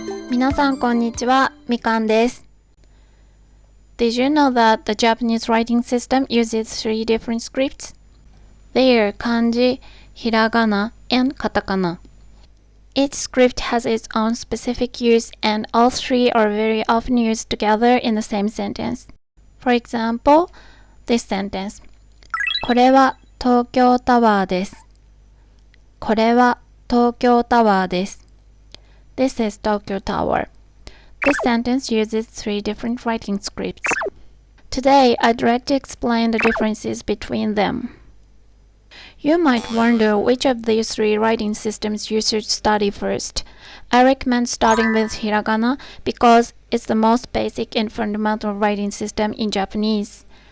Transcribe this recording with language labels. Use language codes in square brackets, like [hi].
[ja] 皆さんこんにちは、みかんです。 [en] Did you know that the Japanese writing system uses 3 different scripts? They are kanji, hiragana, and katakana. Each script has its own specific use and all 3 are very often used together in the same sentence. For example, this sentence. [ja] これは東京タワーです。これは東京タワーです。 [en] This is Tokyo Tower. This sentence uses 3 different writing scripts. Today, I'd like to explain the differences between them. You might wonder which of these 3 writing systems you should study first. I recommend starting with hiragana because it's the most basic and fundamental writing system in Japanese.